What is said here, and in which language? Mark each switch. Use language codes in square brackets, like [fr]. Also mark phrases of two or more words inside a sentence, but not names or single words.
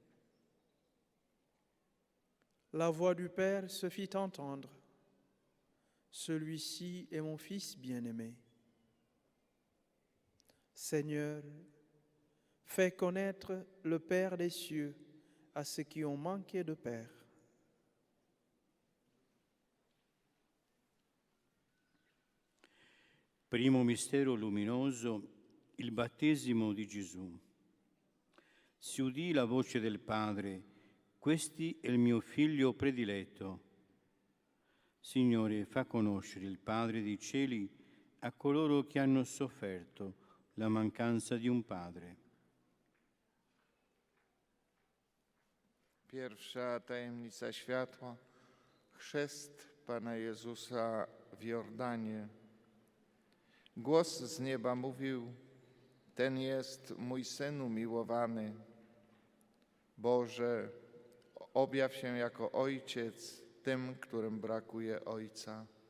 [fr] La voix du Père se fit entendre. Celui-ci est mon Fils bien-aimé. Seigneur, fais connaître le Père des cieux à ceux qui ont manqué de Père. [it] Primo mistero luminoso, il battesimo di Gesù. Si udì la voce del Padre, questi è il mio figlio prediletto. Signore, fa conoscere il Padre dei cieli a coloro che hanno sofferto la mancanza di un Padre. [pl] Pierwsza tajemnica światła, chrzest Pana Jezusa w Jordanie. Głos z nieba mówił, ten jest mój Syn umiłowany. Boże, objaw się jako Ojciec tym, którym brakuje Ojca.